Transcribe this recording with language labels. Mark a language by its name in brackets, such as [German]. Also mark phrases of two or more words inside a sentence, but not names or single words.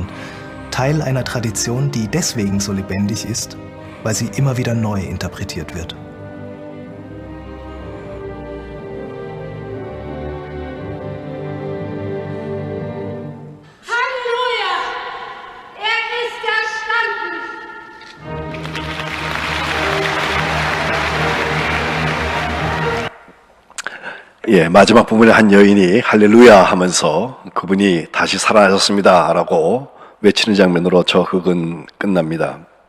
[German] Teil einer Tradition, die deswegen so lebendig ist, weil sie immer wieder neu interpretiert wird. Halleluja! Er ist erstanden! [Korean] 예, 마지막 부분에 한 여인이 할렐루야 하면서 그분이 다시 살아나셨습니다 라고 외치는 장면으로 저 극은 끝납니다.